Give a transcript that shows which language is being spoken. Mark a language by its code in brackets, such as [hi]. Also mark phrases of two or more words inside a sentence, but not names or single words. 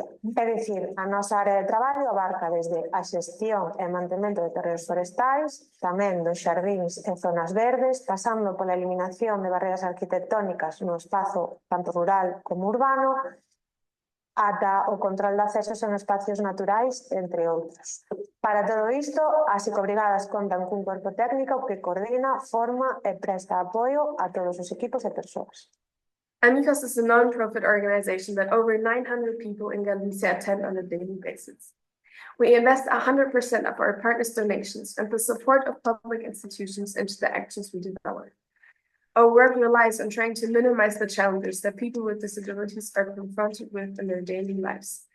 [gl] É dicir, a nosa área de traballo abarca desde a xestión e mantemento de terreos forestais, tamén dos xardíns e zonas verdes, pasando pola eliminación de barreras arquitectónicas no espazo tanto rural como urbano, ata o control de accesos en espacios naturais, entre outros. Para todo isto, as Ecobrigadas contan cun corpo técnico que coordina, forma e presta apoio a todos os equipos e persoas. [en] AMICOS is a non-profit organization that over 900 people in Galicia attend on a daily basis. We invest 100% of our partners' donations and the support of public institutions into the actions we develop. Our work relies on trying to minimize the challenges that people with disabilities are confronted with in their daily lives.